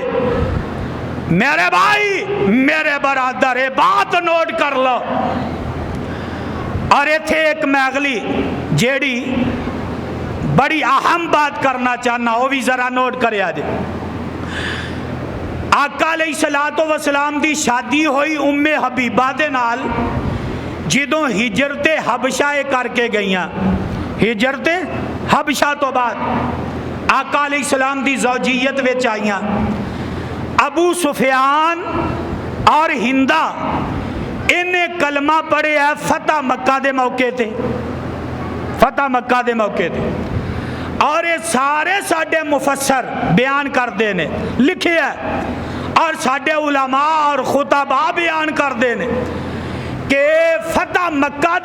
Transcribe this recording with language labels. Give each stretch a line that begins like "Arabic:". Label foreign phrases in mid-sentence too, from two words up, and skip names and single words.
Urdu: میرے بھائی میرے برادر یہ بات نوٹ کر لو.
Punjabi: اور اتھے ایک میں اگلی جیہڑی بڑی اہم بات کرنا چاہنا وہ بھی ذرا نوٹ کریا جے. آقا
Arabic: علیہ الصلاۃ والسلام
Punjabi: دی شادی ہوئی ام حبیبہ دے نال، جدوں ہجرت حبشہ کر کے گئیاں. ہجرت حبشہ تو بعد آقا
Arabic: علیہ السلام
Punjabi: دی زوجیت وچ آئیاں۔ ابو سفیان اور ہندا انہیں کلمہ پڑھے ہے فتح مکہ دے موقع تے، فتح مکہ دے موقع تے، اور یہ سارے ساڈے مفسر بیان کردے نے، لکھے ہے، اور ساڈے علماء اور خطباء بیان کردے نے کہ فتح مکہ